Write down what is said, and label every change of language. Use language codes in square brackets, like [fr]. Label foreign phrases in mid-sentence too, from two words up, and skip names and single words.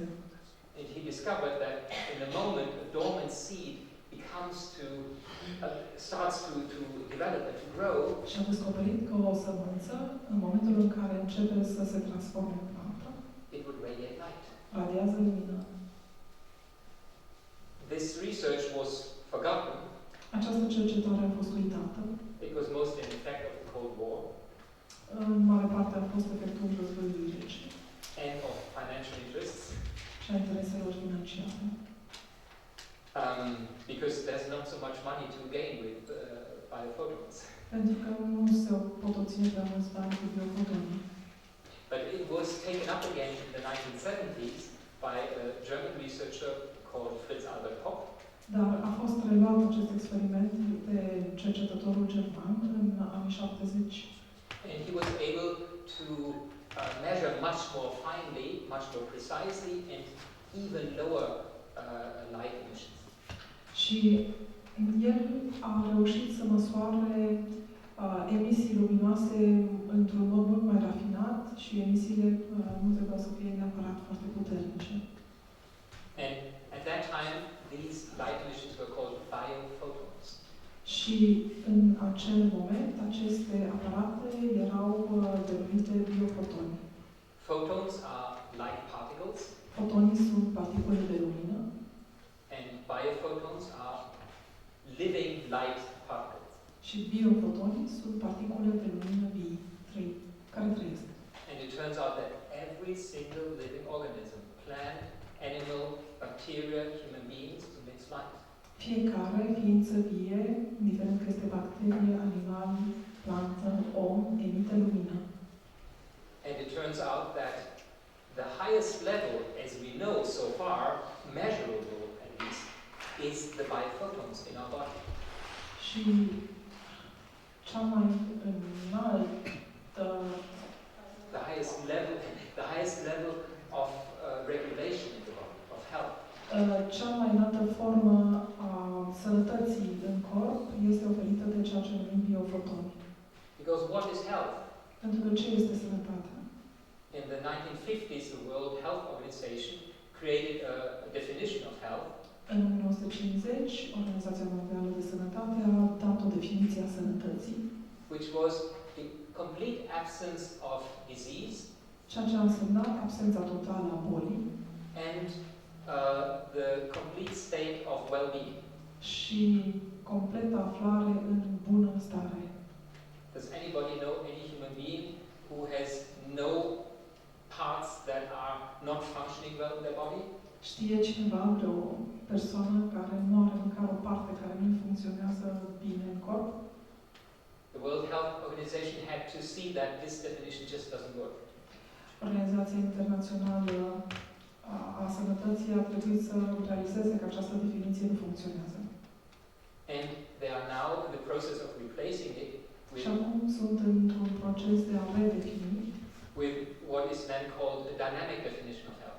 [en] And he discovered that in the moment a dormant seed starts to develop and to grow. [ro] Și a descoperit că o sămânță, în momentul în care începe să se transforme în plantă, [en] it would radiate light. [ro] radiază lumină. [en] This research was forgotten. [ro] Această cercetare a fost uitată. [en] It was mostly an effect of the Cold War. [ro] În mare parte a fost efectul războiului rece. [en] And of financial interests. [ro] Și a intereselor financiare. [en] because there's not so much money to gain with biophotons. [ro] Pentru că nu se pot obține prea mulți bani cu biofotonii. [en] But it was taken up again in the 1970s by a German researcher called Fritz Albert Popp. [ro] Dar a fost reluat acest experiment de cercetătorul german în anii 70. [en] And he was able to measure much more finely, much more precisely, and even lower light emissions. [ro] Și el a reușit să măsoare emisii luminoase într-un mod mult mai rafinat și emisiile nu trebuiau să fie neapărat foarte puternice. [en] And at that time, these light emissions were called biophotons. [ro] Și în acel moment, aceste aparate erau denumite biofotoni. [en] Photons are light particles, [ro] Fotonii sunt particule de lumină [en] and biophotons are living light particles. [ro] și biofotonii sunt particule de lumină vii, care trăiesc. [en] And it turns out that every single living organism, plant, animal, bacteria, human beings, emits light. [ro] Fiecare ființă vie, indiferent că este bacterie, animal, plantă, om, emite lumină. [en] And it turns out that the highest level, as we know so far, measurable at least, is the biophotons in our body. [ro] Și cea mai înaltă, [en] the highest level of regulation in the body, of health. [ro] cea mai înaltă formă a sănătății în corp este oferită de ceea ce numim biofotoni. [en] Because what is health? [ro] Pentru că ce este sănătatea? [en] In the 1950s, the World Health Organization created a definition of health. [ro] În 1950, Organizația Mondială de Sănătate a dat o definiție a sănătății, [en] Which was the complete absence of disease [ro] ceea ce a însemnat absența totală a bolii [en] and the complete state of well-being. [ro] și completă aflare în bună stare. [en] Does anybody know any human being who has no parts that are not functioning well in their body? [ro] Știe cineva vreo persoană care nu are măcar o parte care nu funcționează bine în corp? [en] The World Health Organization had to see that this definition just doesn't work. [ro] Organizația Internațională a Sănătății a trebuit să realizeze că această definiție nu funcționează. [en] And they are now in the process of replacing it with, [ro] Și acum sunt într-un proces de a redefini [en] with what is then called a dynamic definition of health.